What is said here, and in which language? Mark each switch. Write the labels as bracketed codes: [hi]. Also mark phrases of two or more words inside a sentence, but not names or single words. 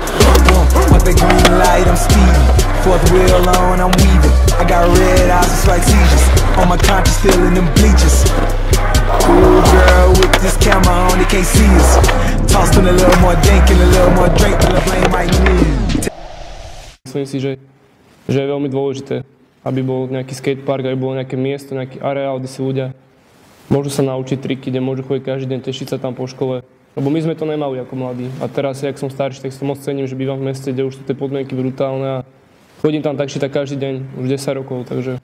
[en] Want that green light, I'm speeding. Fourth wheel on, I'm weaving. I got red eyes, it's like seizures. On my conscience, feeling them bleachers. Ooh, girl, with this camera on, they can't see us. Tossed in a little more dank and a little more drink till the flame might need. [sk] Myslím si, že je veľmi dôležité, aby bol nejaký skatepark, aby bolo nejaké miesto, nejaký areál, kde si ľudia môžu sa naučiť triky, kde môžu chodiť každý deň, tešiť sa tam po škole. Lebo my sme to nemali ako mladí. A teraz, jak som starší, tak si to moc cením, že bývam v meste, kde už sú tie podmienky brutálne a chodím tam tak či tak každý deň, už 10 rokov, takže...